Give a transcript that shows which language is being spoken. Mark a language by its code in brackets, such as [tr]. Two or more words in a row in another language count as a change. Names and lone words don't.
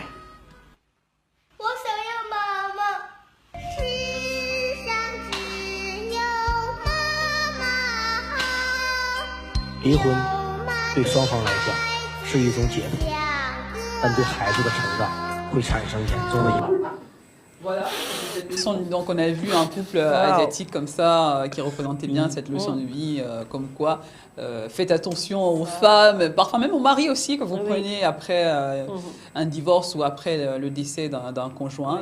[zh] 我想要妈妈，世上只有妈妈好。离婚对双方来讲是一种解脱，但对孩子的成长会产生严重的影响。 [fr] Voilà. Donc on a vu un couple asiatique comme ça qui représentait bien cette leçon de vie, comme quoi faites attention aux femmes, parfois même aux maris aussi que vous prenez après un divorce ou après le décès d'un conjoint.